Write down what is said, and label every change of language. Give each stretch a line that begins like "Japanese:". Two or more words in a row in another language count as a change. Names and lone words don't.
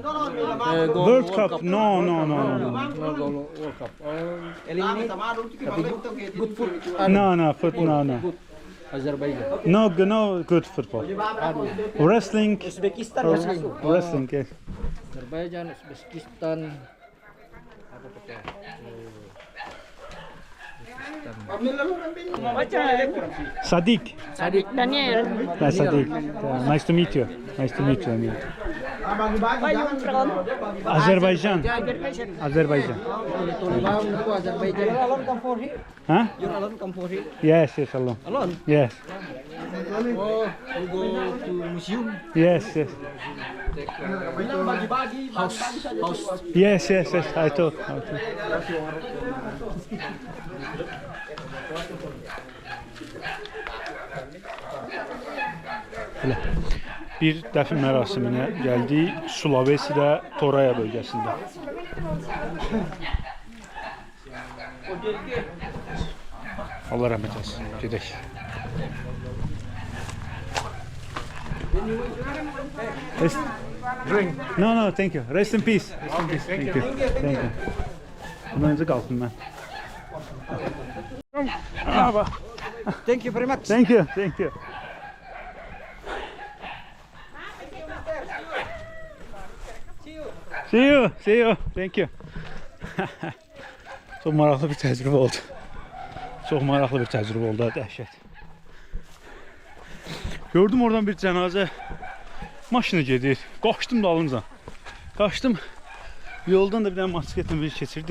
English: World Cup? No. No World Cup. Eliminate. Tapi good food. No, football, no. Good. Azerbaijan. No good football. Wrestling. Uzbekistan Wrestling, yes. Azerbaijan, Uzbekistan.
Indonesian: Apa peta?
English: Sadik. Daniel. Sadik. Nice to meet you. Daniel. Where you from? Azerbaijan. Azerbaijan. Azerbaijan. Aku Azerbaijan. You alone come for here? Huh? You alone come for here? Yes, alone. Alone? Yes. Oh, you go to museum? Yes. House. Yes. I thought.
Azerbaijani: Belə. Bir dəfn mərasiminə gəldik Sulavesidə Toraya bölgəsində. Allah rəhmət etsin. Gedək.
English: Drink. No, thank you. Rest in peace. Thank you.
Azerbaijani: Bundan öncə qalxdım mən.
English: Thank you very much. Thank you. See you. Thank you.
Azerbaijani: Çox maraqlı bir təcrübə oldu. Dəhşət. Gördüm oradan bir cənazə maşını gedir. Qaçdım dalınca. Yoldan da bir dənə motosikletlə bir keçir.